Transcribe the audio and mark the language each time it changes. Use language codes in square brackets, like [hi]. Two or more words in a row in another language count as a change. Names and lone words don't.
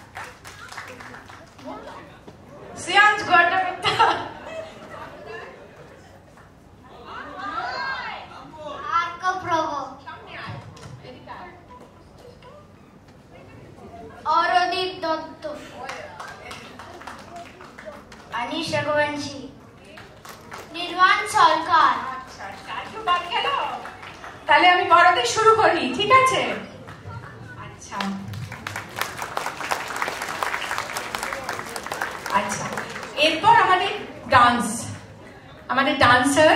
[bn] শ্রেয়াস গুহাটা প্রত্যা। আর্কপ্রভ। অরদীপ দত্ত। अनीश रघुवंशी। निर्वाण সরকার। তাহলে আমি বড়দের শুরু করি, ঠিক আছে? আচ্ছা আচ্ছা, এরপর আমাদের ডান্স, আমাদের ডান্সার।